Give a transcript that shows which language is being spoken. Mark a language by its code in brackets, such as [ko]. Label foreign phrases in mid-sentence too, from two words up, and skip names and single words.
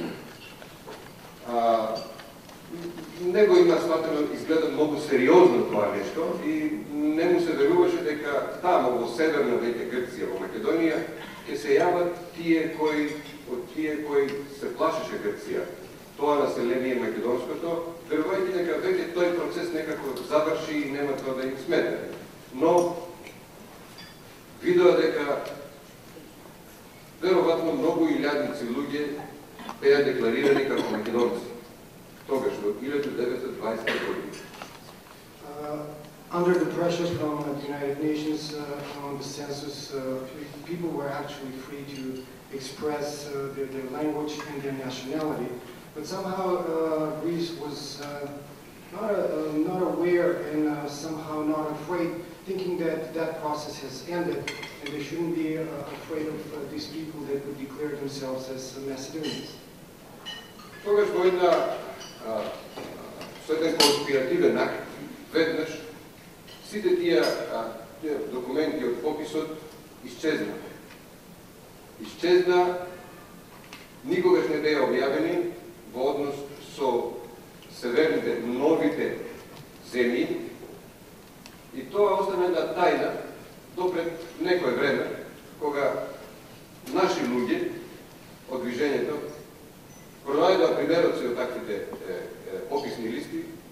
[mk] Него има сватено, изгледа многу сериозно тоа нешто и не му се веруваше дека тамо во северна веќе Грција, во Македонија, ќе се јават тие кои се плашеше Грција, тоа население македонското, верувајќи дека веќе тој процес некако заврши и нема тоа да им смета. Но видоа дека веројатно многу илјадници луѓе беа декларирани како македонци. Тогаш во 1920 година. [en] Under the pressure from the United Nations on the census, people were actually free to express their language and their nationality. But somehow Greece was not aware and somehow not afraid, thinking that that process has ended and they shouldn't be afraid of these people that would declare themselves as Macedonians. [mk] Тогаш во една со еден конспиративен акт, веднаш сите тие документи од пописот исчезна. Исчезна, никогаш не беа објавени во однос со северните, новите земји, и тоа остана една тајна допред некое време, кога наши луѓе од движењето пронајдоа примероци од таквите пописни листи